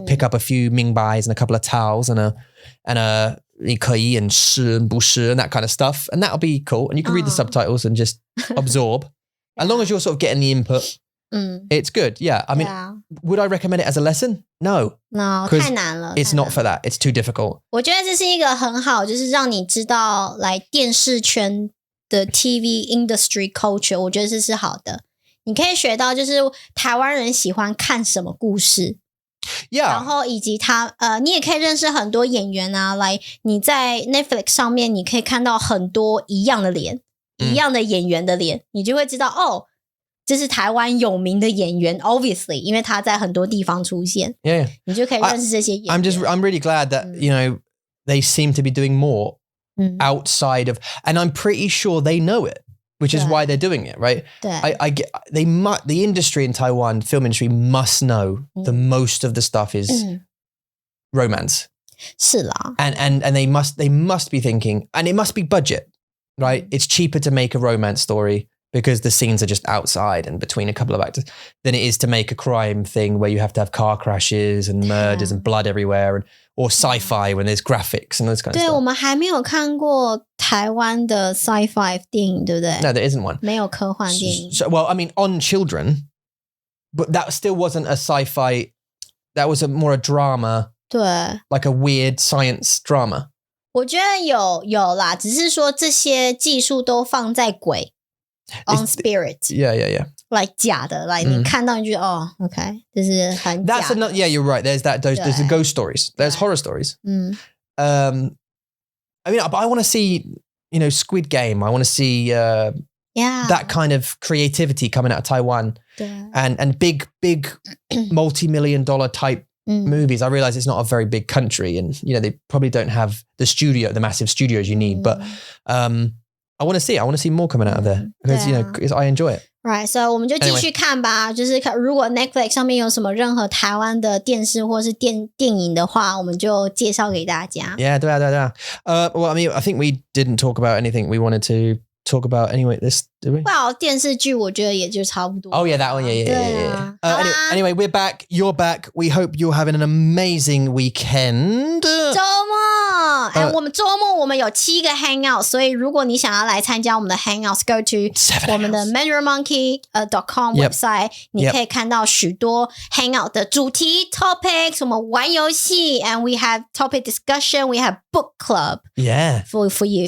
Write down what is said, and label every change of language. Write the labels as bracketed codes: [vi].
[en] You'll pick up a few mingbais and a couple of taos and a 你可以 and 是 and 不是 and that kind of stuff. And that'll be cool. And you can read the subtitles and just absorb. As long as you're sort of getting the input, it's good. Yeah. I mean, would I recommend it as a lesson? No. [zh] No, 太难了. [en] It's not for that. It's too difficult. [zh] 我觉得这是一个很好，就是让你知道来电视圈的 [en] TV industry culture， [zh] 我觉得这是好的。你可以学到就是台湾人喜欢看什么故事。 [en] Yeah. [zh] 然后以及你也可以认识很多演员啊，来你在 Netflix 上面你可以看到很多一样的脸，一样的演员的脸，你就会知道哦，这是台湾有名的演员 obviously 因为他在很多地方出现。 [en] Yeah. [zh] 你就可以认识这些演员。 [en] I'm really glad that they seem to be doing more outside of, and I'm pretty sure they know it. Which is why they're doing it, right? The industry in Taiwan, film industry, must know the most of the stuff is romance. [zh] 是啦. [en] And they must be thinking, and it must be budget, right? It's cheaper to make a romance story because the scenes are just outside and between a couple of actors than it is to make a crime thing where you have to have car crashes and murders and blood everywhere or sci-fi when there's graphics and those kind of stuff. [zh] 对，我们还没有看过台湾的 sci-fi 电影，对不对？ [en] No, there isn't one. [zh] 没有科幻电影。 [en] So, well, I mean, On Children, but that still wasn't a sci-fi. That was more a drama. [zh] 对， [en] like a weird science drama. [zh] 我觉得有啦，只是说这些技术都放在鬼 [en] on spirit. Yeah. [zh] Like 假的 like 你看到你就哦 okay 这是很假的。 [en] That's another, yeah, you're right. There's the ghost stories. There's horror stories. I mean, but I want to see, Squid Game. I want to see that kind of creativity coming out of Taiwan. And big multi-million dollar type movies. I realize it's not a very big country and, they probably don't have the massive studios you need. But I want to see more coming out of there because, because I enjoy it. [zh] Right, so 我们就继续看吧。就是如果 Netflix 上面有什么任何台湾的电视或是电影的话，我们就介绍给大家。 Yeah, 对啊。 [en] Well, I mean, I think we didn't talk about anything we wanted to talk about anyway. This, did we? [zh] Well, 电視劇我覺得也就差不多。 [en] Oh yeah, that one. Yeah. Anyway, we're back. You're back. We hope you're having an amazing weekend. [zh] 周末我们周末我们有7个 hangout， 所以如果你想要来参加我们的 hangouts， [en] go to [zh] 我们的 mandarinmonkey.com website， 你可以看到许多 hangout 的主题 topics， 我们玩游戏 [en] and we have topic discussion, we have book club for you.